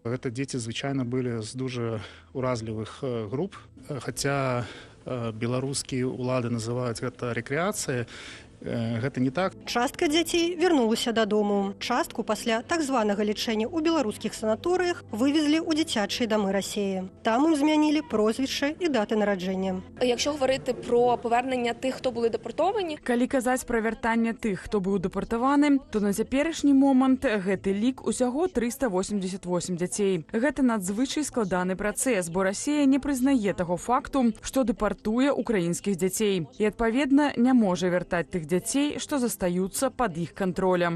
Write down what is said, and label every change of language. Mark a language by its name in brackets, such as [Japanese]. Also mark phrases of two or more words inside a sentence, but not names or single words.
[Belarusian] Гэта дзеці звычайна былі з дужа уразлівых груп, хаця беларускія ўлады называюць гэта рэкрэацыяй. Гэта не так. Частка дзяцей вярнулася дадому. Частку пасля так званага лячэння ў беларускіх санаторыях вывезлі ў дзіцячыя дамы Расіі. Там ім змянілі прозвішча і даты нараджэння. [Ukrainian] Якщо говорити про повернення тих, хто були депортовані, [Belarusian] калі казаць пра вяртанне тых, хто быў дэпартаваны, то на цяперашні момант гэты лік усяго 388 дзяцей. Гэта надзвычай складаны працэс, бо Расія не прызнае таго факту, што дэпартуе украінскіх дзяцей і, адпаведна, не можа вяртаць тых дзяцей, што застаюцца пад іх кантролем.